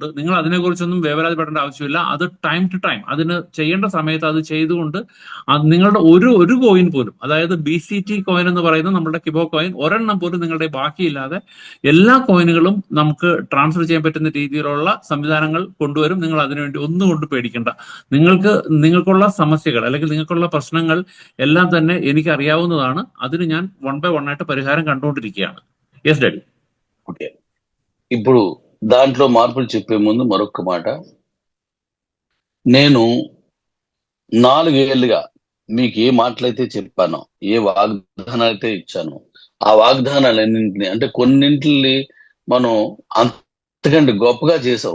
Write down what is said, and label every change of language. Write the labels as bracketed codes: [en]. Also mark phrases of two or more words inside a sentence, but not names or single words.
[ml] നിങ്ങൾ അതിനെക്കുറിച്ചൊന്നും വേവലാതിപ്പെടേണ്ട ആവശ്യമില്ല. അത് [en] time to time [ml] അതിന് ചെയ്യേണ്ട സമയത്ത് അത് ചെയ്തുകൊണ്ട് നിങ്ങളുടെ ഒരു കോയിൻ പോലും, അതായത് BCT കോയിൻ എന്ന് പറയുന്ന നമ്മുടെ കിബോ കോയിൻ ഒരെണ്ണം പോലും നിങ്ങളുടെ ബാക്കിയില്ലാതെ എല്ലാ കോയിനുകളും നമുക്ക് ട്രാൻസ്ഫർ ചെയ്യാൻ പറ്റുന്ന രീതിയിലുള്ള സംവിധാനങ്ങൾ കൊണ്ടുവരും. നിങ്ങൾ അതിനുവേണ്ടി ഒന്നും കൊണ്ട് പേടിക്കേണ്ട. നിങ്ങൾക്കുള്ള സമസ്യകൾ അല്ലെങ്കിൽ നിങ്ങൾക്കുള്ള പ്രശ്നങ്ങൾ എല്ലാം തന്നെ എനിക്ക് അറിയാവുന്നതാണ്. അതിന് ഞാൻ [en] 1 by 1 [ml] ആയിട്ട് പരിഹാരം കണ്ടുകൊണ്ടിരിക്കുകയാണ്. [en] yes daddy. [te] ఓకే, ఇప్పుడు దాంట్లో మార్పులు చెప్పే ముందు మరొక మాట. నేను 4 ఏళ్లుగా మీకు ఏ మాటలైతే చెప్పానో, ఏ వాగ్దానాలు అయితే ఇచ్చానో, ఆ వాగ్దానాలన్నింటినీ, అంటే కొన్నింటిని మనం అంతకంటే గొప్పగా చేసాం.